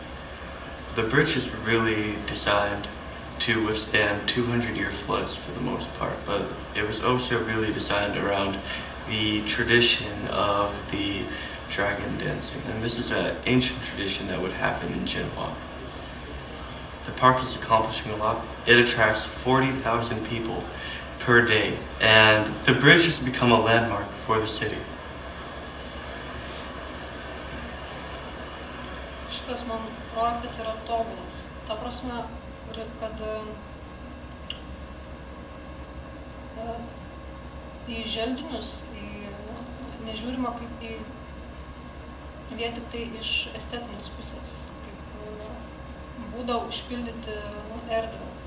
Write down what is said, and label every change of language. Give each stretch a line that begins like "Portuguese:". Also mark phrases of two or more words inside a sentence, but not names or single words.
English: The bridge is really designed to withstand 200-year floods for the most part, but it was also really designed around the tradition of the dragon dancing, and this is an ancient tradition that would happen in Jinhua. The park is accomplishing a lot. It attracts 40,000 people per day, and the bridge has become a landmark for the city.
Lithuanian: Šitas man projektas yra tobulas. Ta prasme, kad į želdinius nežiūrima kaip į vien tik tai iš estetinės pusės, kaip būdą užpildyti erdvę.